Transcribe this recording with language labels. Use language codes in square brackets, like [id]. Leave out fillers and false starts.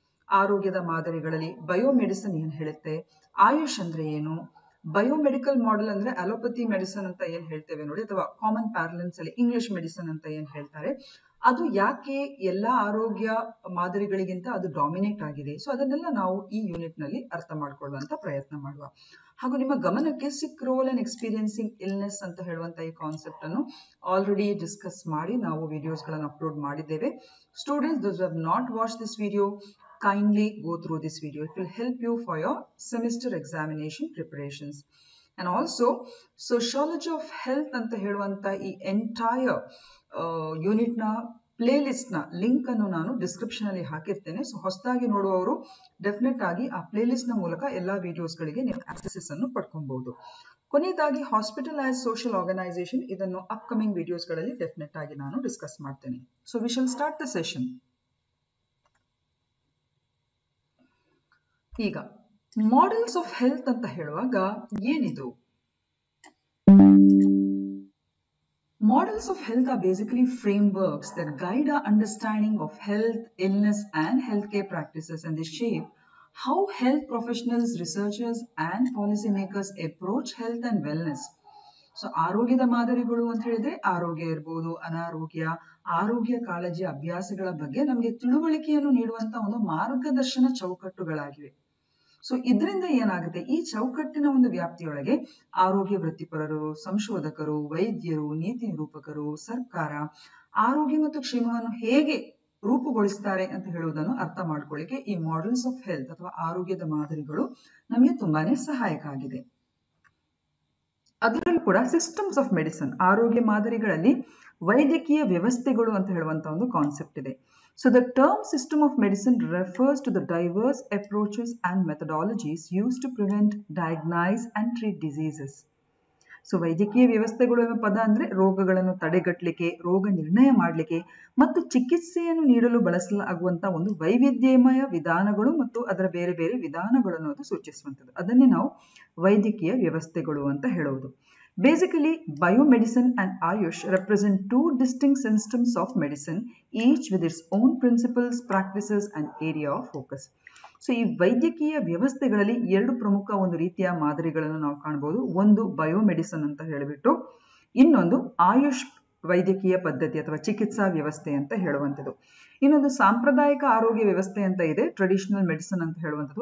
[kn] ಆರೋಗ್ಯದ ಮಾದರಿಗಳಲ್ಲಿ ಬಯೋಮೆಡಿಸಿನ್ ಏನು ಹೇಳುತ್ತೆ, ಆಯುಷ್ ಅಂದ್ರೆ ಏನು, ಬಯೋಮೆಡಿಕಲ್ ಮಾಡೆಲ್ ಅಂದ್ರೆ ಅಲೋಪತಿ ಮೆಡಿಸಿನ್ ಅಂತ ಏನ್ ಹೇಳ್ತೇವೆ ನೋಡಿ, ಅಥವಾ ಕಾಮನ್ ಪ್ಯಾರಲೆನ್ಸ್ ಅಲ್ಲಿ ಇಂಗ್ಲಿಷ್ ಮೆಡಿಸಿನ್ ಅಂತ ಏನ್ ಹೇಳ್ತಾರೆ, ಅದು ಯಾಕೆ ಎಲ್ಲಾ ಆರೋಗ್ಯ ಮಾದರಿಗಳಿಗಿಂತ ಅದು ಡಾಮಿನೇಟ್ ಆಗಿದೆ. ಸೊ ಅದನ್ನೆಲ್ಲ ನಾವು ಈ ಯೂನಿಟ್ ನಲ್ಲಿ ಅರ್ಥ ಮಾಡ್ಕೊಳ್ಳುವಂತ ಪ್ರಯತ್ನ ಮಾಡುವ. ಹಾಗೂ ನಿಮ್ಮ ಗಮನಕ್ಕೆ ಸಿಕ್ ರೋಲ್ ಅಂಡ್ ಎಕ್ಸ್ಪೀರಿಯನ್ಸಿಂಗ್ ಇಲ್ನೆಸ್ ಅಂತ ಹೇಳುವಂತ ಈ ಕಾನ್ಸೆಪ್ಟ್ ಅನ್ನು ಆಲ್ರೆಡಿ ಡಿಸ್ಕಸ್ ಮಾಡಿ ನಾವು ವಿಡಿಯೋಸ್ ಗಳನ್ನು ಅಪ್ಲೋಡ್ ಮಾಡಿದ್ದೇವೆ. [en] Students, those who have not watched this video, kindly go through this video. It will help you for your semester examination preparations. And also Sociology of Health [kn] ಅಂತ ಹೇಳುವಂತ ಈ entire unit ನ play list ನ link ಅನ್ನು ನಾನು description ಅಲ್ಲಿ ಹಾಕಿರ್ತೇನೆ. So ಹೊಸದಾಗಿ ನೋಡುವವರು definite ಆಗಿ ಆ ಪ್ಲೇ ಲಿಸ್ಟ್ ನ ಮೂಲಕ ಎಲ್ಲಾ ವಿಡಿಯೋಸ್ ಗಳಿಗೆ ನೀವು ಆಕ್ಸೆಸ್ ಅನ್ನು ಪಡ್ಕೊಬಹುದು. ಕೊನೆಯದಾಗಿ ಹಾಸ್ಪಿಟಲ್ ಆಸ್ ಸೋಷಿಯಲ್ ಆರ್ಗನೈಸೇಷನ್, ಇದನ್ನು ಅಪ್ಕಮಿಂಗ್ ವಿಡಿಯೋಸ್ ಗಳಲ್ಲಿ ಡೆಫಿನೆಟ್ ಆಗಿ ನಾನು ಡಿಸ್ಕಸ್ ಮಾಡ್ತೇನೆ. [en] So we shall start the session. [kn] ಈಗ ಮಾಡೆಲ್ಸ್ ಆಫ್ ಹೆಲ್ತ್ ಅಂತ ಹೇಳುವಾಗ ಏನಿದು? [en] Models of health are basically frameworks that guide our understanding of health, illness, and healthcare practices, and they shape how health professionals, researchers, and policymakers approach health and wellness. [kn] So ಆರೋಗ್ಯದ ಮಾದರಿಗಳು ಅಂತ ಹೇಳಿದ್ರೆ ಆರೋಗ್ಯ ಇರ್ಬೋದು, ಅನಾರೋಗ್ಯ, ಆರೋಗ್ಯ ಕಾಳಜಿ ಅಭ್ಯಾಸಗಳ ಬಗ್ಗೆ ನಮಗೆ ತಿಳುವಳಿಕೆಯನ್ನು ನೀಡುವಂತ ಒಂದು ಮಾರ್ಗದರ್ಶನ ಚೌಕಟ್ಟುಗಳಾಗಿವೆ. ಸೊ ಇದರಿಂದ ಏನಾಗುತ್ತೆ, ಈ ಚೌಕಟ್ಟಿನ ಒಂದು ವ್ಯಾಪ್ತಿಯೊಳಗೆ ಆರೋಗ್ಯ ವೃತ್ತಿಪರರು, ಸಂಶೋಧಕರು, ವೈದ್ಯರು, ನೀತಿ ನಿರೂಪಕರು, ಸರ್ಕಾರ ಆರೋಗ್ಯ ಮತ್ತು ಕ್ಷೇಮವನ್ನು ಹೇಗೆ ರೂಪುಗೊಳಿಸ್ತಾರೆ ಅಂತ ಹೇಳುವುದನ್ನು ಅರ್ಥ ಮಾಡ್ಕೊಳ್ಳಿಕ್ಕೆ ಈ ಮಾಡೆಲ್ಸ್ ಆಫ್ ಹೆಲ್ತ್ ಅಥವಾ ಆರೋಗ್ಯದ ಮಾದರಿಗಳು ನಮಗೆ ತುಂಬಾನೇ ಸಹಾಯಕ ಆಗಿದೆ. ಅದರಲ್ಲೂ ಕೂಡ ಸಿಸ್ಟಮ್ಸ್ ಆಫ್ ಮೆಡಿಸಿನ್, ಆರೋಗ್ಯ ಮಾದರಿಗಳಲ್ಲಿ ವೈದ್ಯಕೀಯ ವ್ಯವಸ್ಥೆಗಳು ಅಂತ ಹೇಳುವಂತ ಒಂದು ಕಾನ್ಸೆಪ್ಟ್ ಇದೆ. [en] So the term system of medicine refers to the diverse approaches and methodologies used to prevent, diagnose and treat diseases. [kn] So ವೈದ್ಯಕೀಯ ವ್ಯವಸ್ಥೆಗಳು ಎಂಬ ಪದ ಅಂದ್ರೆ ರೋಗಗಳನ್ನು ತಡೆಗಟ್ಟಲಿಕ್ಕೆ, ರೋಗ ನಿರ್ಣಯ ಮಾಡಲಿಕ್ಕೆ ಮತ್ತು ಚಿಕಿತ್ಸೆಯನ್ನು ನೀಡಲು ಬಳಸಲಾಗುವಂತಹ ಒಂದು ವೈವಿಧ್ಯಮಯ ವಿಧಾನಗಳು ಮತ್ತು ಅದರ ಬೇರೆ ಬೇರೆ ವಿಧಾನಗಳನ್ನು ಅದು ಸೂಚಿಸುವಂಥದ್ದು. ಅದನ್ನೇ ನಾವು ವೈದ್ಯಕೀಯ ವ್ಯವಸ್ಥೆಗಳು ಅಂತ ಹೇಳುವುದು. [en] Basically, biomedicine and Ayush represent two distinct systems of medicine, each with its own principles, practices and area of focus. [kn] So ಈ ವೈದ್ಯಕೀಯ ವ್ಯವಸ್ಥೆಗಳಲ್ಲಿ ಎರಡು ಪ್ರಮುಖ ಒಂದು ರೀತಿಯ ಮಾದರಿಗಳನ್ನು ನಾವು ಕಾಣಬಹುದು. ಒಂದು ಬಯೋಮೆಡಿಸಿನ್ ಅಂತ ಹೇಳಿಬಿಟ್ಟು, ಇನ್ನೊಂದು ಆಯುಷ್ ವೈದ್ಯಕೀಯ ಪದ್ಧತಿ ಅಥವಾ ಚಿಕಿತ್ಸಾ ವ್ಯವಸ್ಥೆ ಅಂತ ಹೇಳುವಂಥದ್ದು. ಇನ್ನೊಂದು ಸಾಂಪ್ರದಾಯಿಕ ಆರೋಗ್ಯ ವ್ಯವಸ್ಥೆ ಅಂತ ಇದೆ, ಟ್ರೆಡಿಷನಲ್ ಮೆಡಿಸಿನ್ ಅಂತ ಹೇಳುವಂಥದ್ದು.